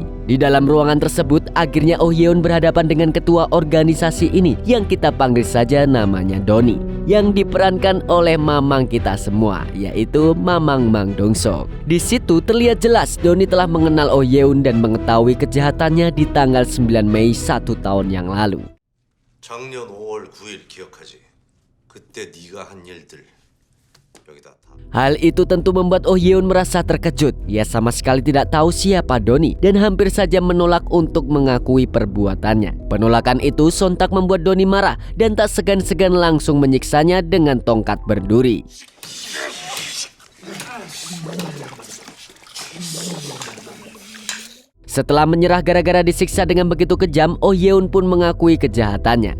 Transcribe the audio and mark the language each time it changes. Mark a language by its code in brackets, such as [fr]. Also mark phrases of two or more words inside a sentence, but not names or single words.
[id] Di dalam ruangan tersebut, akhirnya Oh Yeon berhadapan dengan ketua organisasi ini yang kita panggil saja namanya Doni, yang diperankan oleh mamang kita semua, yaitu Mamang Mang Dong-seok. Di situ terlihat jelas Doni telah mengenal Oh Yeon dan mengetahui kejahatannya di tanggal 9 Mei 1 tahun yang lalu. [ko] 작년 5월 9일 기억하지? 그때 네가 한 일들 여기다 다. [id] Hal itu tentu membuat Oh Yeon merasa terkejut. Ia sama sekali tidak tahu siapa Doni dan hampir saja menolak untuk mengakui perbuatannya. Penolakan itu sontak membuat Doni marah dan tak segan-segan langsung menyiksanya dengan tongkat berduri. Setelah menyerah gara-gara disiksa dengan begitu kejam, Oh Yeon pun mengakui kejahatannya.